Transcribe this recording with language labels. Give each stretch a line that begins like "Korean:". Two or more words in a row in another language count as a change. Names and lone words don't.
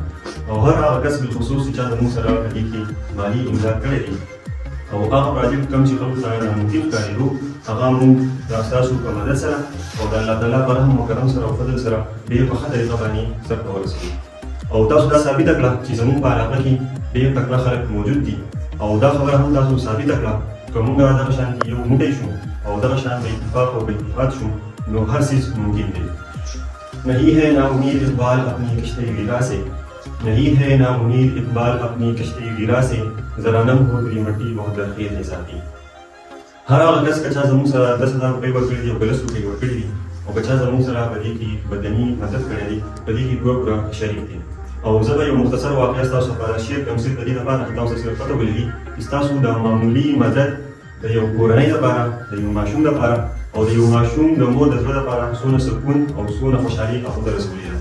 Pashto: او هر هغه کس بالخصوص چې زموږ سره په دې کې مالي امداد کړی دی او هغه پروجیکټ کوم چې خلکو ته ناممکن ښکارېدو هغه موږ د ستاسو په مدد سره او د الله تعالی په رحم او کرم سره او فضل سره ډېر په ښه طریقه باندې سرته ورسوي. او تاسو دا ثابته کړه چې زموږ په علاقه کې ډېر تکړه خلک موجود دي او دا خبره هم تاسو ثابته کړه که موږ دغه شانتې یو موټی شو او دغه شان په اتفاق او په اتحاد شو نو هر څیز ممکن دی.
Urdu: نہیں ہے ناامید اقبال اپنی کشتی ویرا سے، نہیں ہے ناامید اقبال اپنی کشتی ویرا سے، ذرا نم ہو تیری مٹی بہت درخیز ہے ساتھی.
Pashto: هر هغه کس که چا زموږ سره 10,000 روپۍ ورکړي دي او که 10 روپۍ ورکړي دي او که چا زموږ سره په دې کې بدني مدد کړی دی په دې کې پوره شریک دی. او زه به یو مختصر واقعه ستاسو لپاره شیر کړم صرف د دې لپاره چې تاسو صرف پته ولګي چې ستاسو د معمولي مدد د یو کورنۍ لپاره د یو ماشوم لپاره او د یو ماشوم د مور د زړه لپاره څومره سکون او څومره خوشحالي هغو ته رسولي ده.